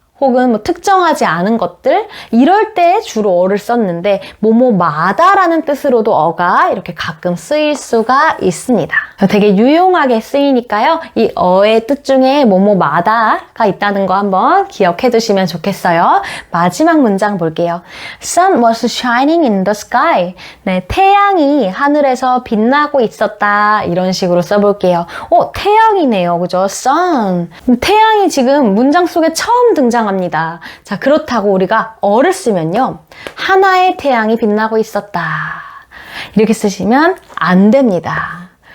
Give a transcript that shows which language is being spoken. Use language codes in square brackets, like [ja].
[ko] 혹은 뭐 특정하지 않은 것들 이럴 때 주로 어를 썼는데 뭐뭐마다라는 뜻으로도 어가 이렇게 가끔 쓰일 수가 있습니다. 되게 유용하게 쓰이니까요. 이 어의 뜻 중에 뭐뭐마다가 있다는 거 한번 기억해 두시면 좋겠어요. 마지막 문장 볼게요. [en] Sun was shining in the sky. [ko] 네, 태양이 하늘에서 빛나고 있었다. 이런 식으로 써볼게요. 태양이네요. 그죠? Sun. 태양이 지금 문장 속에 처음 등장합니다. 자, 그렇다고 우리가 어를 쓰면요. 하나의 태양이 빛나고 있었다. 이렇게 쓰시면 안 됩니다.